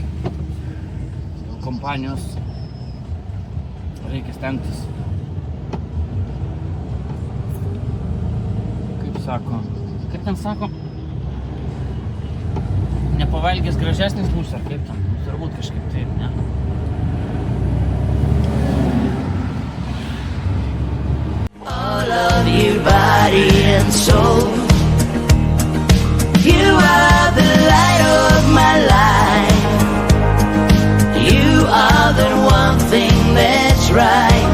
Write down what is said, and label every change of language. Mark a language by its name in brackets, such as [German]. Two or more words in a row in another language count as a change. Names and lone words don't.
[Lithuanian] Dėl kompanijos reikia stengtis. Kaip ten sako? Nepavalgęs gražesnis būsi, ar kaip ten? Turbūt kažkaip taip, ne? [English] All of you, body and soul. You are the light of my life. You are the one thing that's right.